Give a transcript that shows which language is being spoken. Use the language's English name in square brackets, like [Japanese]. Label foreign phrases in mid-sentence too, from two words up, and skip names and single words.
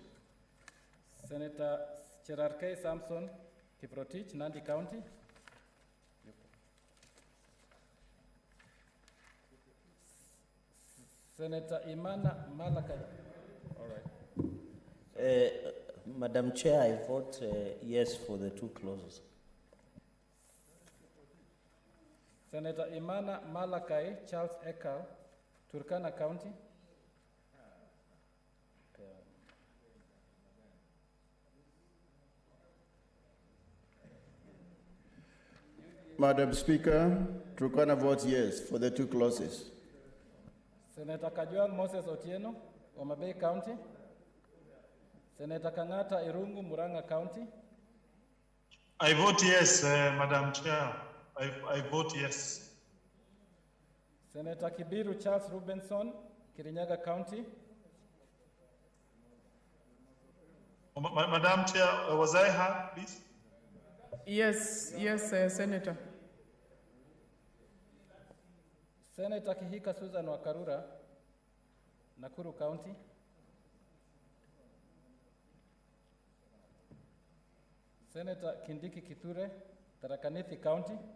[English] Senator Cherarkei Samson Kiprotich, Nandi County. Senator Imana Malakai. All right. Madam Chair, I vote yes for the two clauses. Senator Imana Malakai, Charles Ekal, Turkana County. Madam Speaker, Turkana votes yes for the two clauses. Senator Kajwang Moses Otieno, Homa Bay County. Senator Kangata Irungu, Muranga County. I vote yes, Madam Chair. I vote yes. Senator Kibiru Charles Rubenson, Kirinyaga County. Madam Chair, was I heard, please? Yes, Senator. Senator Kihika Susan Wakarura, Nakuru County. Senator Kindiki Kithure, Tharaka Nithi County.